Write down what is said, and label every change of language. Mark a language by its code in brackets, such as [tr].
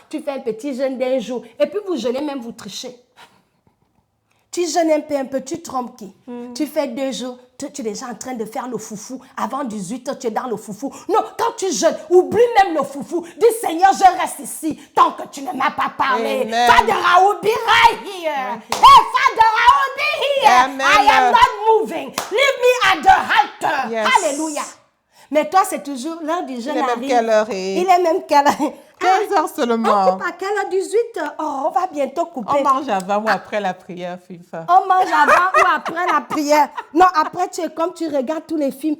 [fr] Tu fais un petit jeûne d'un jour. Et puis vous jeûnez même, vous trichez. Tu jeûnes un peu, tu trompes qui? Tu fais 2 jours, tu es déjà en train de faire le foufou. Avant 18 h, tu es dans le foufou. Non, quand tu jeûnes, oublie même le foufou. Dis, Seigneur, je reste ici tant que tu ne m'as pas parlé. Amen. [en] Father, I will be right here. Hey, Father, I will be Amen. I am not moving. Leave me at the altar. Yes. Alléluia. [fr] Mais toi, c'est toujours l'heure du jeûne. Il est même quelle heure est? Il est même quelle heure? 15 heures seulement. On coupe à quelle heure? 18 heures. Oh, on va bientôt couper. On mange avant ou après la prière, FIFA? On mange avant ou après la prière. Non, après, tu es comme tu regardes tous les films.